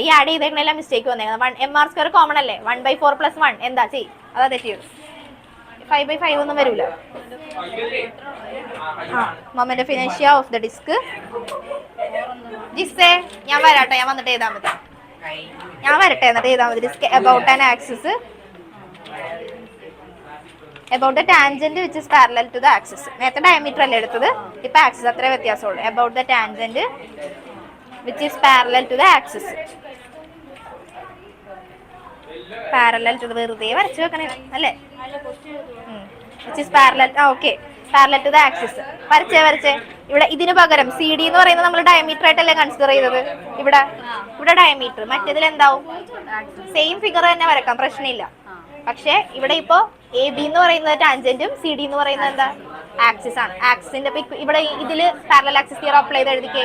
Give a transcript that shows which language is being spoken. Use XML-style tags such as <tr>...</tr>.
<ml>ഈ add ചെയ്തേക്കണെല്ലാം mistake വന്നേക്കുന്നത്. mr² common അല്ലേ? 1/4 + 1 എന്താ ചെയ്? അതാ തെറ്റിയത്. 5/5 ഒന്നും വരൂല.</ml> <en>Moment of inertia of the disc.</en> <ml>ജിസേ ഞാൻ വരാട്ടെ, ഞാൻ വന്നിട്ട് എഴുതാൻ മതി. ഞാൻ വരട്ടെ എന്നിട്ട് ചെയ്താൽ മതി.</ml> <en>About an axis, about the tangent which is parallel to the axis.</en> <ml>നേരത്തെ ഡയമീറ്റർ അല്ലേ എടുത്തത്, ഇപ്പൊ ആക്സിസ് അത്രേ വ്യത്യാസമുള്ളൂ.</ml> <en>about the tangent which is parallel to the axis.</en> <ml>Parallel to വെറുതെ വരച്ചു വെക്കണേ അല്ലേ?</ml> <en>which is parallel, okay, parallel to the axis.</en> <ml>വരച്ചേ ഇവിടെ ഇതിന് പകരം സി ഡി എന്ന് പറയുന്നത് നമ്മൾ ഡയമീറ്റർ ആയിട്ടല്ലേ കൺസിഡർ ചെയ്തത്. ഇവിടെ ഡയമീറ്റർ, മറ്റേതിൽ എന്താവും? സെയിം ഫിഗർ തന്നെ വരക്കാം, പ്രശ്നമില്ല. പക്ഷെ ഇവിടെ ഇപ്പോ എ ബി എന്ന് പറയുന്നത് ടാൻജന്റും സി ഡി എന്ന് പറയുന്നത് എന്താ? ആക്സിസ് ആണ്. ആക്സിന്റെ ഇവിടെ ഇതില് പാരലൽ ആക്സിസ് തിയറം അപ്ലൈ ചെയ്ത് എഴുതിക്കുക.</ml>